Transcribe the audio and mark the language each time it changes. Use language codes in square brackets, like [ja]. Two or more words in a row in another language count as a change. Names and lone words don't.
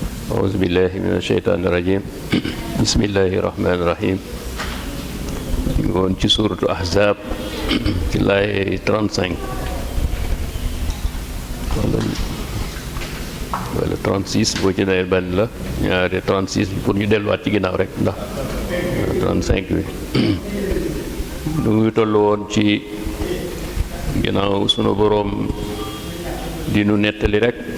[ar] أعوذ بالله من الشيطان الرجيم بسم الله الرحمن الرحيم [wo] ngoon ci suuratu Ahzab ci laay 35 wala 36 boo ci nee benn la ñaari 36 pour ñu delluwaat ci ginnaaw rek ndax 35 bi lu ngi toll woon ci ginnaaw sunu boroom di nu nettali rek